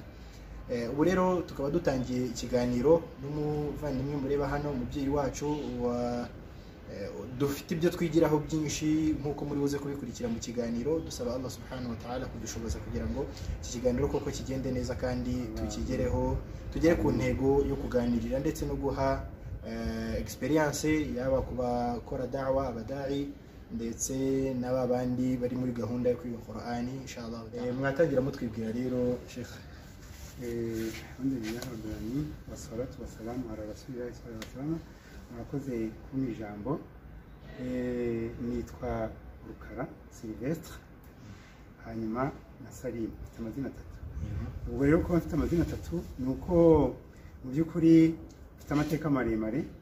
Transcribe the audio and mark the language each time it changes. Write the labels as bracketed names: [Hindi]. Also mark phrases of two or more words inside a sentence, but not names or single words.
[Kinyarwanda] Ubu rero tukaba dutangiye ikiganiro n'umuvandimwe mureba hano, umubyeyi wacu dufite ibyo twigiraho byinshi nk'uko muri buze kubikurikira mu kiganiro. Dusaba Allah [Arabic] سبحانه وتعالى [Kinyarwanda] kudushoboza kugira ngo iki kiganiro koko kigende neza kandi tukigereho, tugere ku ntego yo kuganirira ndetse no guha experience yaba ku bakora da'wa, abadai, ndetse n'abandi bari muri gahunda yo kwiga Qur'ani inshallah. Mwatangira mutwibwira rero Sheikh. [Arabic] الحمد لله رب العالمين والصلاة والسلام على رسول الله صلى الله عليه وسلم. [Kinyarwanda] Murakoze kumpa ijambo. Nitwa Rukara Sylvestre, hanyuma na Salim, mfite amazina atatu. Ubwo rero ko mfite amazina atatu ni uko mu by'ukuri mfite amateka maremare.